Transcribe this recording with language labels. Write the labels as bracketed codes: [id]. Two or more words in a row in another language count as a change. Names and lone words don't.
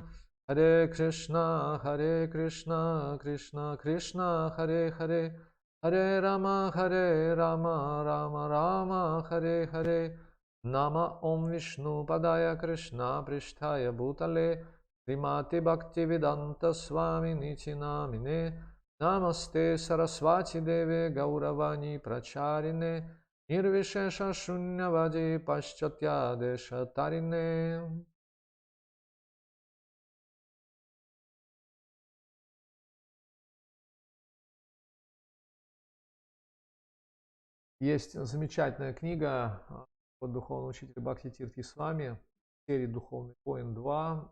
[sa] हरे कृष्ण कृष्ण कृष्ण हरे हरे हरे राम राम राम हरे हरे नमः ॐ विष्णु पादाय कृष्ण प्रेष्ठाय भूतले श्रीमते भक्तिवेदान्त स्वामिन् इति नामिने नमस्ते सारस्वते देवे गौरवाणी प्रचारिणे निर्विशेष शून्यवादि पाश्चात्य देश तारिणे. [ru] Есть замечательная книга от духовного учителя Бхакти Тирти Свами, серии «Духовный воин 2».